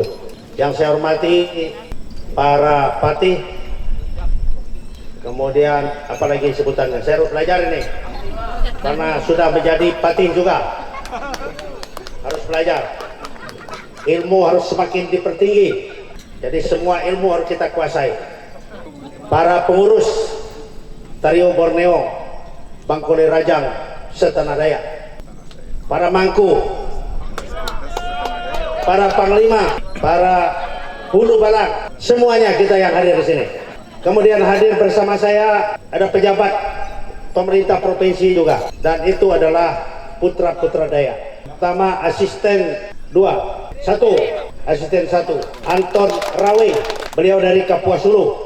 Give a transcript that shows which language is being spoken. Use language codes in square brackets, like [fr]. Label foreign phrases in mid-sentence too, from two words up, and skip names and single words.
[id] Yang saya hormati para patih, kemudian apalagi sebutannya, saya harus belajar ini karena sudah menjadi patih juga, harus belajar. Ilmu harus semakin dipertinggi, jadi semua ilmu harus kita kuasai. Para pengurus Tario Borneo, Bangkuli Rajang, Setanah Dayak, para mangku, para panglima, para hulu balang, semuanya kita yang hadir di sini. Kemudian hadir bersama saya ada pejabat pemerintah provinsi juga, dan itu adalah putra-putra Dayak. Pertama asisten 2, 1, asisten 1 Anton Rawe, beliau dari Kapuas Hulu.